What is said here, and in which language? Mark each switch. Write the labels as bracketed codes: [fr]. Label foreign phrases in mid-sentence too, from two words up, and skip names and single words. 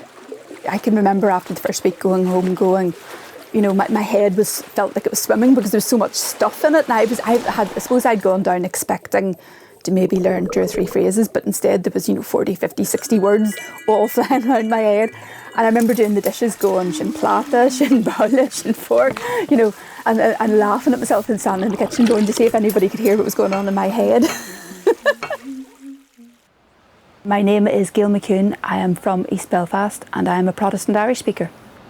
[en] I can remember after the first week going home going, you know, my head felt like it was swimming because there was so much stuff in it. And I suppose I'd gone down expecting to maybe learn 2 or 3 phrases, but instead there was, you know, 40, 50, 60 words all flying around my head. And I remember doing the dishes going, [ga] shin plata, shin bowla, shin fork, [en] you know, and laughing at myself and standing in the kitchen going to see if anybody could hear what was going on in my head. My name is Gail McCune. I am from East Belfast, and I am a Protestant Irish speaker.